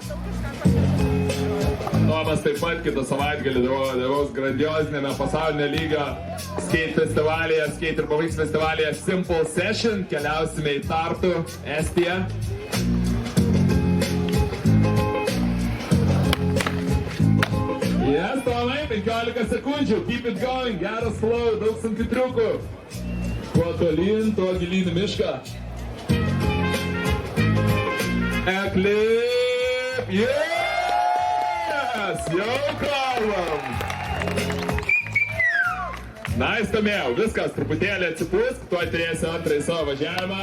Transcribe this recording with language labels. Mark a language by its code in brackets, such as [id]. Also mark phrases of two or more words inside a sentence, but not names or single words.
[lt] Tomas taip pat kitą savaitgalį dalyvaus grandiozinėme pasaulinio lygio skate festivalyje, skate ir paveiks festivalyje Simple Session. Keliausime į Tartu, Estiją. Yes, Tomai, 15 sekundžių, [en] keep it going, [lt] geras flow, daug sunkių triukų. Kuo tolyn, tuo gilyn į mišką. Eklipse! Yes! Jau kalbam! Nice, Tomėjau, viskas, truputėlį atsipūsk, tuoj turėsi antrąjį savo važiavimą.